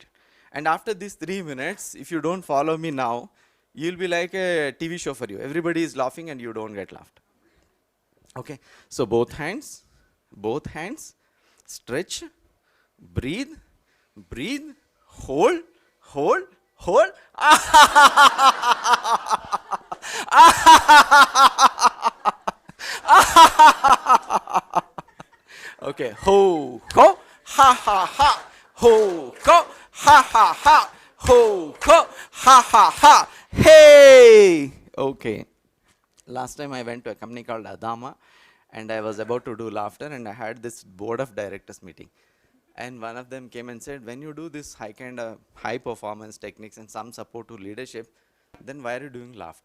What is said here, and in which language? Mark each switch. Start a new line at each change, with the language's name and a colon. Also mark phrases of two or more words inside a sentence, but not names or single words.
English: And after these 3 minutes, if you don't follow me now, you'll be like a TV show for you. Everybody is laughing and you don't get laughed. Okay, so both hands, stretch, breathe, breathe, hold, hold, hold. Okay, ho, ho, ha, ha, ha, ho, ho, ha, ha, ha, ho, ho, ha, ha, ha, hey! Okay. Last time I went to a company called Adama and I was about to do laughter and I had this board of directors meeting. And one of them came and said, when you do this high performance techniques and some support to leadership, then why are you doing laughter?